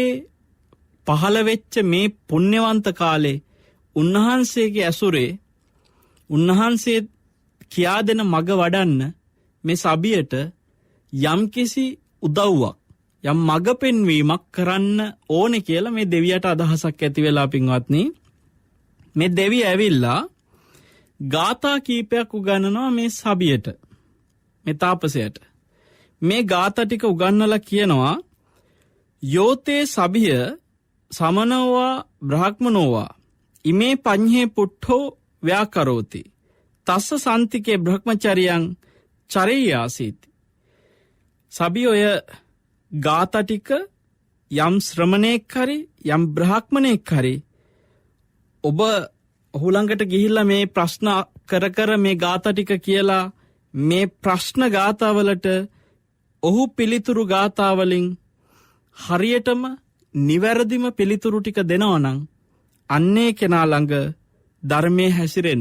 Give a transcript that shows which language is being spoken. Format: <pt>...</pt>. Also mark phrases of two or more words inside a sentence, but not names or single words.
<si>පහළ වෙච්ච මේ පුණ්‍යවන්ත කාලේ උන්වහන්සේගේ ඇසුරේ උන්වහන්සේ කියා දෙන මඟ වඩන්න මේ සභියට යම්කිසි උදව්වක් යම් මඟ පෙන්වීමක් කරන්න ඕනේ කියලා මේ දෙවියට අදහසක් ඇති වෙලා පින්වත්නි මේ දෙවිය ඇවිල්ලා ගාථා කීපයක් උගන්වනවා මේ සභියට, මේ තාපසයට. මේ ගාථා ටික උගන්වලා කියනවා</si> <pi>යෝතේ සභිය සමනෝවා බ්‍රාහ්මනෝවා ඉමේ පඤ්ඤේ පුට්ඨෝ ව්‍යාකරෝති තස්ස සන්තිකේ බ්‍රහ්මචරියං චරේයාසීති.</pi> <si>සභිය ඔය ගාථා ටික යම් ශ්‍රමණේක් හරි යම් බ්‍රාහ්මණෙක් හරි ඔබ ඔහු ළඟට ගිහිල්ලා මේ ප්‍රශ්න කර මේ ගාථා ටික කියලා මේ ප්‍රශ්න ගාථාවලට ඔහු පිළිතුරු ගාථාවලින් හරියටම නිවැරදිම පිළිතුරු ටික දෙනවා නම් අන්නේ කෙනා ළඟ ධර්මයේ හැසිරෙන්න.</si>